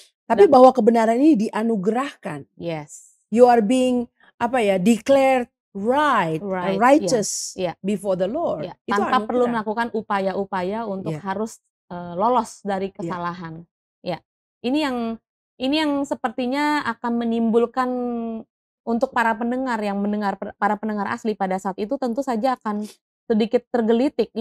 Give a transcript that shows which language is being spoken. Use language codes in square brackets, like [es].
[id] Tapi bahwa kebenaran ini dianugerahkan. [en] Yes. You are being declared right, Right, righteous [id] iya. [en] before the Lord. [id] Ya, Itu tanpa perlu anugerah. melakukan upaya-upaya untuk Iya. harus lolos dari kesalahan. Ya. Ini yang sepertinya akan menimbulkan untuk para pendengar yang para pendengar asli pada saat itu tentu saja akan sedikit tergelitik.